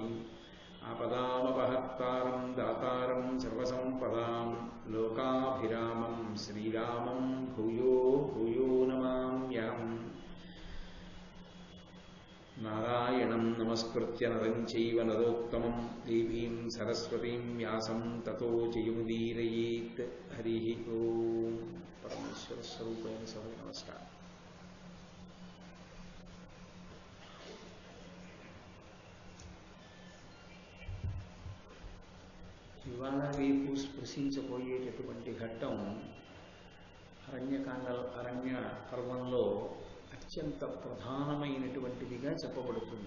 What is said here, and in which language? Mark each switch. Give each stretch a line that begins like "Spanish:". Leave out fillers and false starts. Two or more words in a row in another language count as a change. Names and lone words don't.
Sanskrit: आपदामपहर्तारं दातारं सर्वसम्पदां लोकाभिरामं श्रीरामं भूयो भूयो नमाम्यहम्। नारायणं नमस्कृत्य नरं चैव नरोत्तमं देवीं सरस्वतीं व्यासं ततो जयमुदीरयेत्। हरिः ओं। परमेश्वर स्वरूपेण सभे नमस्कार।
Telugu: ఇవాళ రేపు స్పృశించబోయేటటువంటి ఘట్టం అరణ్య పర్వంలో అత్యంత ప్రధానమైనటువంటిదిగా చెప్పబడుతుంది.